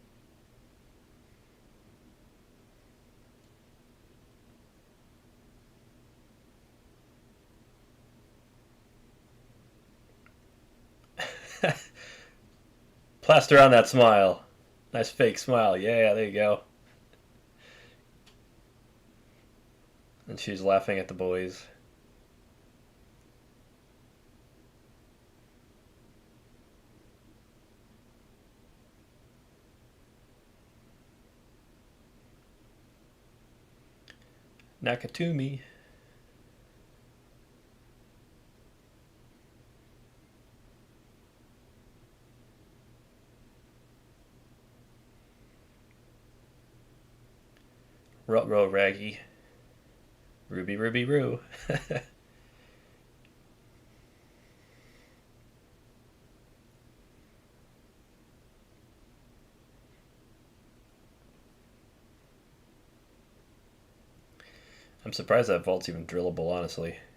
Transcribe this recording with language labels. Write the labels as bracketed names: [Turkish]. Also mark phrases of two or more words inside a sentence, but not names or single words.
[English] Plaster on that smile. Nice fake smile. Yeah, there you go. And she's laughing at the boys. Nakatomi. Ruh-roh Raggy. Ruby Ruby Roo. I'm surprised that vault's even drillable, honestly.